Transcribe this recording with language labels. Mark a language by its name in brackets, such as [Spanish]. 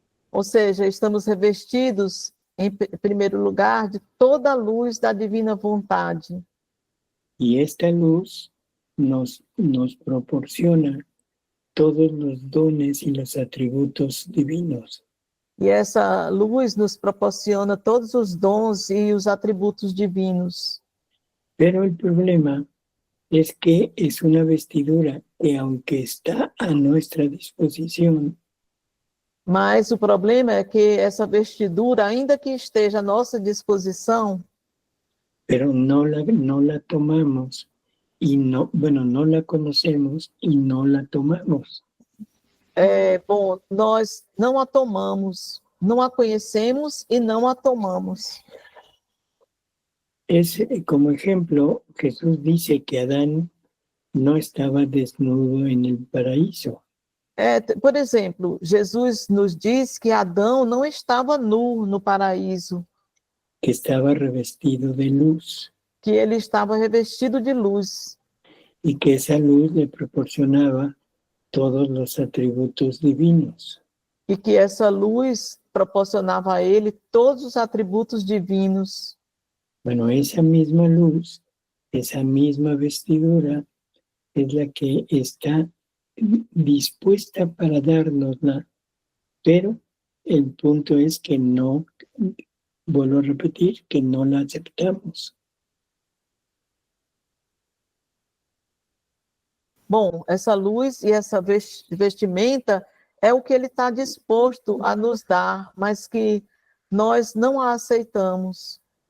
[Portuguese] Ou seja, estamos revestidos, em primeiro lugar, de toda a luz da divina vontade. [Spanish] Y esta luz nos proporciona todos los dones y los atributos divinos. [Portuguese] E essa luz nos proporciona todos os dons e os atributos divinos. [Spanish] Pero el problema es que es una vestidura que, aunque está a nuestra disposición, [Portuguese] Mas o problema é que essa vestidura, ainda que esteja à nossa disposição, [Spanish] pero no la tomamos y no la conocemos y no la tomamos. [Portuguese] nós não a tomamos, não a conhecemos e não a tomamos. [Spanish] Como ejemplo, Jesús dice que Adán no estaba desnudo en el paraíso. [Portuguese] Por exemplo, Jesus nos diz que Adão não estava nu no paraíso, [Spanish] Que estaba revestido de luz [Portuguese] que ele estava revestido de luz [Spanish] y que esa luz le proporcionaba todos los atributos divinos. [Portuguese] e que essa luz proporcionava a ele todos os atributos divinos. [Spanish] Bueno, esa misma luz, esa misma vestidura es la que está dispuesta para dárnosla, pero el punto es que no, vuelvo a repetir, que no la aceptamos. [Portuguese] Bom, essa luz e essa vestimenta é o que ele está disposto a nos dar, mas que nós não a aceitamos.